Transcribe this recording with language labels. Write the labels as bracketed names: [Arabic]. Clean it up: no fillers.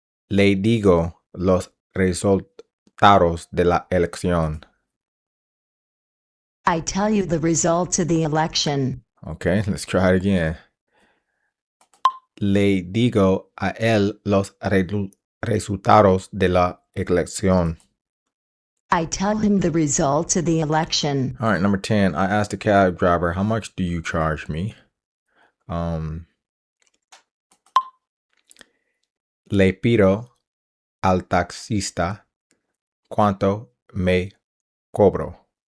[Spanish] Le digo los resultados de la elección. [English] I tell you the results of the election. Okay, let's try it again. [Spanish] Le digo a él los resultados de la elección. [English] I tell him the results of the election. All right, number 10. I asked the cab driver, how much do you charge me? [Spanish] Le pido al taxista cuánto me cobra.